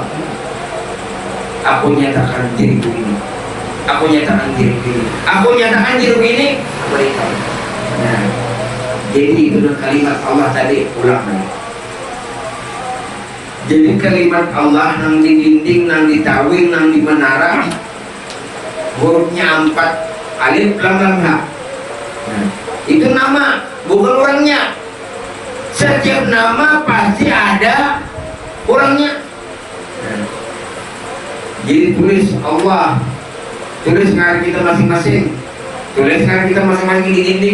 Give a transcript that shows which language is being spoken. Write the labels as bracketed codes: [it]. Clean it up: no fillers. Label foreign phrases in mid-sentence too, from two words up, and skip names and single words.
[id] Aku nyatakan diriku ini, aku nyatakan diriku ini, aku nyatakan diriku ini mereka. Nah, jadi itu kalimat Allah tadi ulang lagi. [bjn] Jadi kalimat Allah nang di dinding, nang di tawing, nang di menara, hurufnya 4, [ar] alif lam lam ha. [id] Nah, itu nama, bukan orangnya. Setiap nama pasti ada orangnya. [bjn] Nah, jadi tulis Allah, tulis ngaran kita masing-masing, tulis ngaran kita masing-masing di dinding.